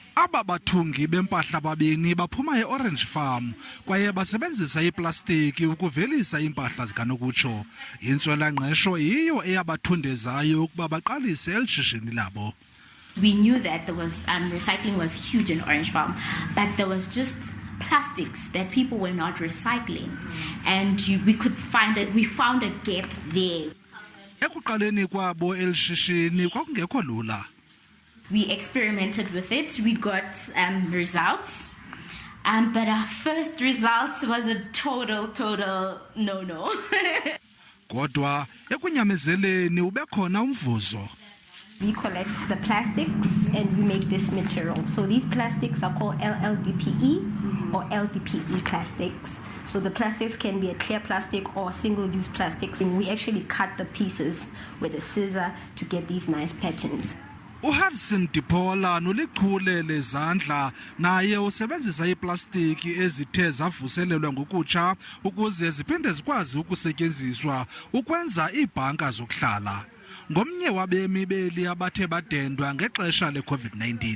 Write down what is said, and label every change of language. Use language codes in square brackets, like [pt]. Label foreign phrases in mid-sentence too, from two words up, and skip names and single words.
[xh] Aba bathungi bempahla babini baphuma e-Orange Farm kwaye basebenzisa ii-Plastic ukuvelisa iimpahla zikanokutsho. Intswelangqesho yiyo eyabathundezayo ukuba baqalise eli shishini labo. [en] We knew that there was recycling was huge in Orange Farm, but there was just plastics that people were not recycling, and we found a gap there. [xh] Ekuqaleni kwabo eli shishini kwakungekho lula. [en] We experimented with it. We got results, but our first results was a total no. [xh] Kodwa ekunyamezeleni ubekhona umvuzo. [en] We collect the plastics and we make this material. So these plastics are called LLDPE or LDPE plastics. So the plastics can be a clear plastic or single-use plastics. And we actually cut the pieces with a scissor to get these nice patterns. [xh] uHudson Dipola nolichule lezandla naye usebenzisa iiplastiki ezithe zavuselelwa ngokutsha ukuze ziphinde zikwazi ukusetyenziswa ukwenza iibhanka zokuhlala. Ngomnye wabemi beli abathe badendwa ngexesha le-COVID-19.